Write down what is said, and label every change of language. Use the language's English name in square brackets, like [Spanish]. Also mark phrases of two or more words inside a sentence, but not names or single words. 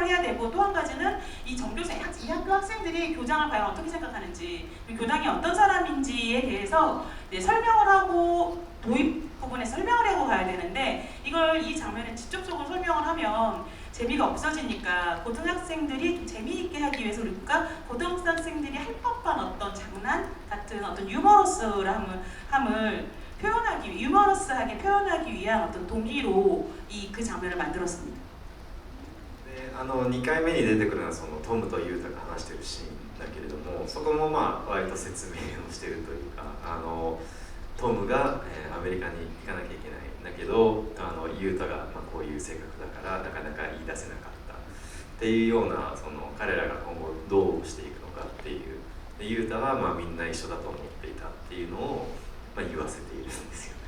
[Korean] 해야 되고 또 한 가지는 이 전교생 이 학교 학생들이 교장을 과연 어떻게 생각하는지 교장이 어떤 사람인지에 대해서 설명을 하고 도입 부분에 설명을 하고 가야 되는데 이걸 이 장면에 직접적으로 설명을 하면 재미가 없어지니까 고등학생들이 좀 재미있게 하기 위해서 우리가 고등학생들이 할 법한 어떤 장난 같은 어떤 유머러스함을 표현하기 유머러스하게 표현하기 위한 어떤 동기로 그 장면을 만들었습니다. [Japanese] で2回目に出てくるのはそのトムとユータが話しているシーンだけれどもそこも割と説明をしているというかトムが、アメリカに行かなきゃいけないんだけどユータが、こういう性格だからなかなか言い出せなかったっていうようなその彼らが今後どうしていくのかっていうでユータはみんな一緒だと思っていたっていうのを、言わせているんですよね。